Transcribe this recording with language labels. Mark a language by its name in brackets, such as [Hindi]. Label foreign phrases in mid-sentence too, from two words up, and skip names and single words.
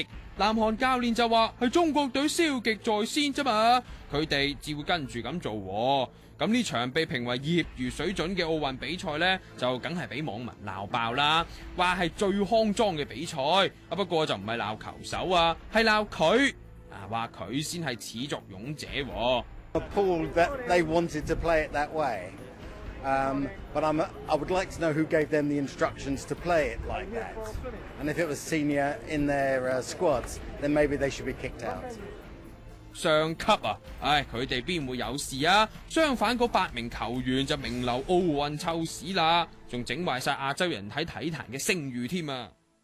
[Cantonese] 南韓教練就話係中國隊消極在先啫嘛，佢哋只會跟住咁做。咁呢場被評為業餘水準嘅奧運比賽呢，就梗係俾網民鬧爆啦，話係最骯髒嘅比賽。不過就唔係鬧球手係鬧佢，話佢先係始作俑者。 [English] Appalled that they wanted to play it that way. But I would like to know who gave them the instructions to play it like that. And if it was senior in their squads, then maybe they should be kicked out. [Cantonese] 上級佢哋邊會有事啊？相反嗰8名球員就名留奧運臭屎啦，仲整壞晒亞洲人睇體壇嘅聲譽添啊！